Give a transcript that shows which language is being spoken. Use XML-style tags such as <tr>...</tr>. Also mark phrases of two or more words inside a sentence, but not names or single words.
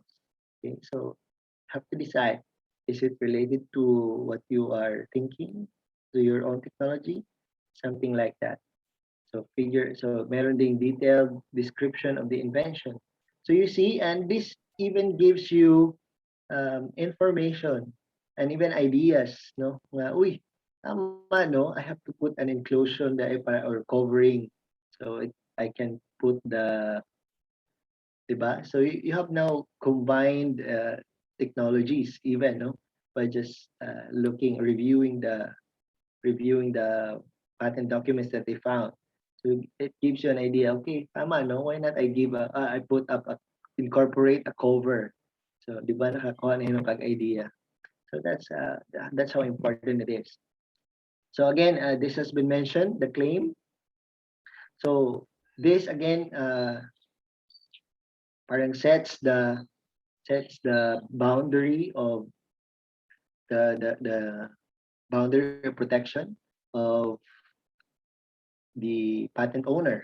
<en>Okay, so have to decide, is it related to what you are thinking, to your own technology, something like that. So</en> <tl>meron ding</tl> <en>detailed description of the invention. So you see, and this even gives you information and even ideas, no?</en> <tl>Nga, uy, tama, no?</tl> <en>I have to put an enclosure or covering. So I can put the, diba? So you have now combined technologies even, no? By just reviewing the patent documents that they found. So it gives you an idea. Okay, tama, no? Why not I put up incorporate a cover.</en> <tl>So di ba nakakuha na yung idea.</tl> <en>So that's how important it is. So again, this has been mentioned, the claim. So this again parang sets the boundary of the boundary of protection of the patent owner.</en>